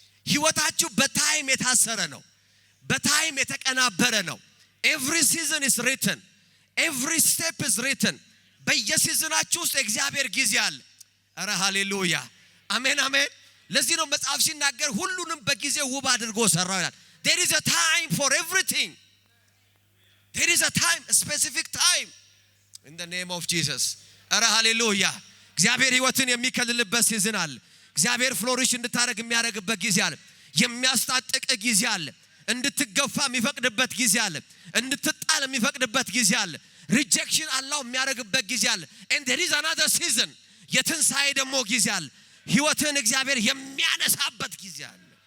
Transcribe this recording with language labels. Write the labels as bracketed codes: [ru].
[am] ህይወታችሁ በታይም የታሰረ ነው በታይም የተቀናበረ ነው [en] every season is written [am] every step is written በየሲዝናችሁ ውስጥ እግዚአብሔር ጊዜ አለ አረ ሃሌሉያ አሜን አሜን ለዚህ ነው መጽሐፍ ሲናገር ሁሉንም በጊዜው ውብ አድርጎ ሰራው ይላል [en] there is a time for everything There is a time, a specific time. In the name of Jesus. [am] ኧረ ሃሌሉያ። እግዚአብሔር ሕይወትን የሚከልልበት ሲዝን አለ። እግዚአብሔር ፍሎሪሽ እንድታረግ የሚያረግበት ጊዜ አለ። የሚያስታጥቅ ጊዜ አለ። እንድትገፋ የሚፈቅድበት ጊዜ አለ። እንድትጣል የሚፈቅድበት ጊዜ አለ። ሪጀክሽን አላው የሚያረግበት ጊዜ አለ። [en] and there is another season [am] የትንሳኤ ደግሞ ጊዜ አለ። ሕይወትን እግዚአብሔር የሚያነሳበት ጊዜ አለ።